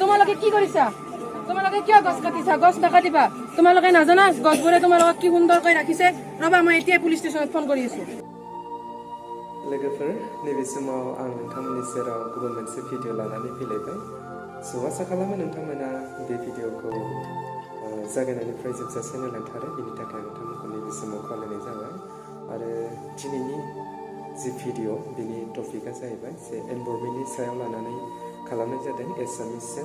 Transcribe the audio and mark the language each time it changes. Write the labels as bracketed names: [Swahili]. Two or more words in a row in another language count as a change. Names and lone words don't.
[Assamese] তোমালোকে কি কৰিছা? তোমালোকে কিয় গছ কাটিছা? গছ নাকাটিবা। তোমালোকে নাজানা গছবোৰে তোমালোকক কি সুন্দৰকৈ ৰাখিছে? ৰবা, মই এতিয়াই পুলিচ ষ্টেচনত ফোন কৰি আছো। [Bodo] लोगोफोर नैबे समाव आं नोंथांमोननि सेराव गुबुन मोनसे भिडिअ लानानै फैलायबाय। स' आसा खालामो नोंथांमोना बे भिडिअखौ जागायनायनिफ्राय जोबजासे नायलांथारो, बेनि थाखाय आं नोंथांमोनखौ नैबे समाव खावलायनाय जाबाय। आरो दिनैनि जि भिडिअ बेनि टपिकआ जाहैबाय जे एनभायरनमेन्टनि सायाव लानानै खालामनाय जादों [English] as a mission.